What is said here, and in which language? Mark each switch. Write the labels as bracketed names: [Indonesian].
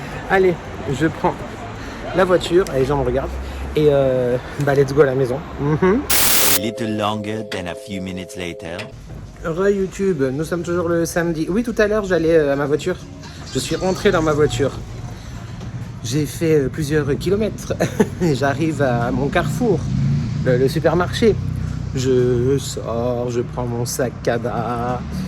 [French] Allez, je prends la voiture, et les gens me regardent, et [English] let's go [French] à la maison. [English] A little longer than a few minutes later. [French] YouTube, nous sommes toujours le samedi. Oui, tout à l'heure, j'allais à ma voiture. Je suis rentré dans ma voiture. J'ai fait plusieurs kilomètres. J'arrive à mon carrefour, le supermarché. Je sors, je prends mon sac cabas.